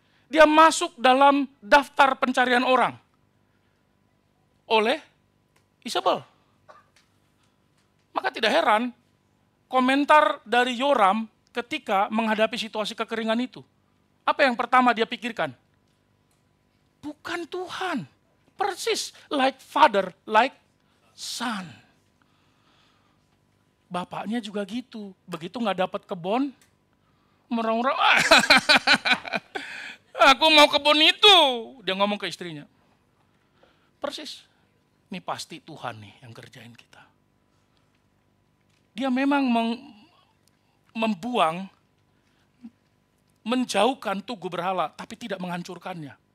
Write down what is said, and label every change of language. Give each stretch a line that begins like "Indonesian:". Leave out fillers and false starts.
Indonesian: Dia masuk dalam daftar pencarian orang oleh Isabel. Maka tidak heran komentar dari Yoram ketika menghadapi situasi kekeringan itu. Apa yang pertama dia pikirkan? Bukan Tuhan. Persis
English: like father, like son.
Indonesian: Bapaknya juga gitu. Begitu nggak dapat kebun, merang-merang, aku mau kebun itu. Dia ngomong ke istrinya. Persis. Ini pasti Tuhan nih yang kerjain kita. Dia memang membuang, menjauhkan tugu berhala, tapi tidak menghancurkannya.